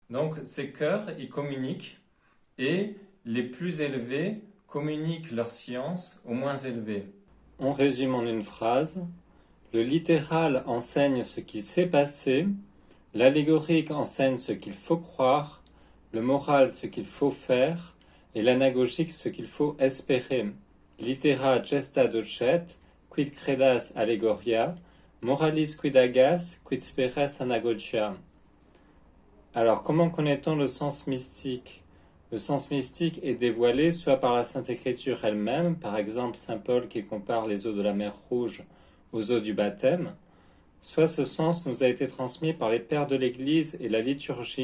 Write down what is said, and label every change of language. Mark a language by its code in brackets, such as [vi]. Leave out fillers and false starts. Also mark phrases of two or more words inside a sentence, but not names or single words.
[fr] Donc ces chœurs, ils communiquent et les plus élevés communiquent leur science aux moins élevés. On résume en une phrase. Le littéral enseigne ce qui s'est passé, l'allégorique enseigne ce qu'il faut croire, le moral ce qu'il faut faire, et l'anagogique ce qu'il faut espérer. [la] Littera gesta docet, quid credas allegoria, moralis quid agas, quid speres anagogia. [fr] Alors, comment connaît-on le sens mystique? Le sens mystique est dévoilé soit par la Sainte Écriture elle-même, par exemple saint Paul qui compare les eaux de la mer Rouge aux eaux du baptême, soit ce sens nous a été transmis par les pères de l'Église et la liturgie.